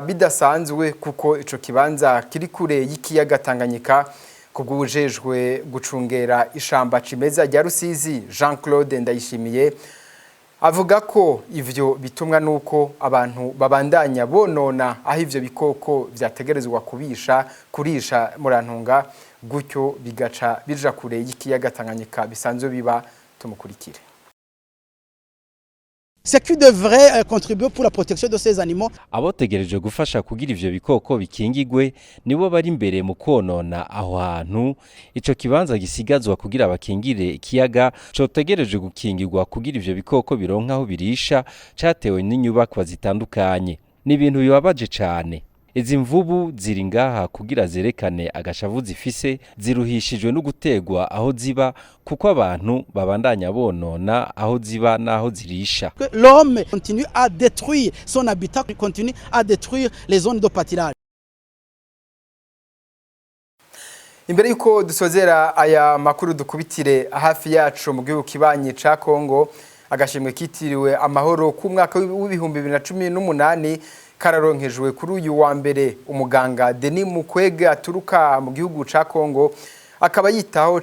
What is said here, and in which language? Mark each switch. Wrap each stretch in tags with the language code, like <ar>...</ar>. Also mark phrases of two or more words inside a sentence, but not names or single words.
<rn>bidasanzwe kuko ico kibanza kiri kure y'ikiyaga Tanganyika kubw'ubujejwe gucungera ishamba cimeza rya Rusizi Jean-Claude Ndayishimiye avuga ko ivyo bitumwa nuko abantu babandanya bonona aho ivyo bikoko vyategerezwa kurisha murantunga gutyo bigaca bija kure y'ikiyaga Tanganyika bisanzwe biba tumukurikire.</rn> <fr>C'est qui devrait contribuer pour la protection de ces animaux.</fr> <rn>Abotegereje gufasha kugira ivyo bikoko bikingigwe nibo bari imbere mu konona aho hantu ico kibanza gisigazwa kugira abakingire ikiyaga cotegereje gukingirwa kugira ivyo bikoko bironka aho birisha catewe n'inyubakwa zitandukanye. Ni ibintu bibabaje cane. Izi mvubu ziri ngaha kugira zerekane agashavu zifise ziruhishijwe no gutegwa aho ziba kuko abantu babandanya bonona aho ziba naho zirisha.</rn> <fr>L'homme continue à détruire son habitat, continue à détruire les zones de pâturage.</fr> <rn>Imbere yuko dusozera aya makuru dukubitire hafi yacu mu gihugu kibanyi ca Kongo agashimwe kitiriwe amahoro ku mwaka w'ibihumbi 2018 kararonkejwe kuri uyu wa mbere umuganga Denis Mukwege aturuka mu gihugu ca Kongo akaba yitaho</rn>